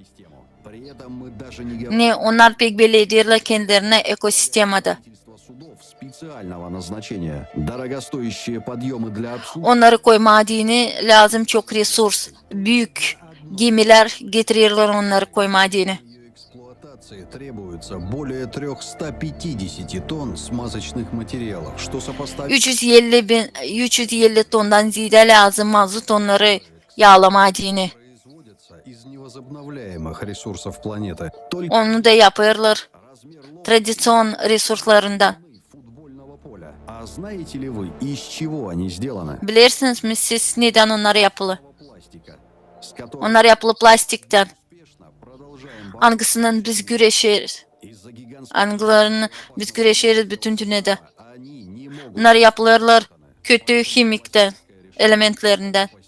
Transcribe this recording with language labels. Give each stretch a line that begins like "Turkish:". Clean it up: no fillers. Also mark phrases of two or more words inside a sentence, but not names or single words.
Gagauz: Ne onlar pek belli ederler kendilerine ekosistemada. Onları koyma dini lazım çok resurs. Büyük gemiler getirirler onları koyma dini.
Russian: Требуется более 350 тонн смазочных материалов, что сопоставить
Gagauz: 350 tondan ziyade lazım mazot onları yağlama dini.
Russian: из невозобновляемых ресурсов планеты.
Gagauz: Onu da yaparlar tradisyon resurslarından.
Russian: А знаете ли вы, из чего они сделаны?
Gagauz: Bilirsiniz mi siz neden onlar yapılı? Onlar yapılı plastikten. Hangisinin biz güreşiriz? Hangilerini biz güreşiriz bütün dünyada? Bunlar yapılırlar kötü kimikten, elementlerinden.